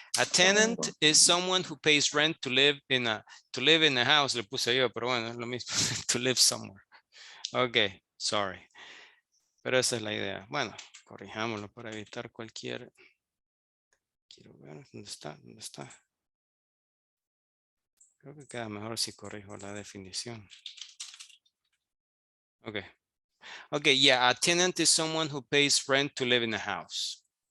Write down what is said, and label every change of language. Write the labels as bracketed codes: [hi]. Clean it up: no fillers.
[en] A tenant is someone who pays rent to live in a house. [es] Le puse yo, pero bueno, es lo mismo. [en] To live somewhere. Okay, sorry. [es] Pero esa es la idea. Bueno, corrijámoslo para evitar cualquier... Quiero ver, ¿dónde está? ¿Dónde está? Creo que queda mejor si corrijo la definición. [en] Okay. Okay, yeah, a tenant is someone who pays rent to live in a house.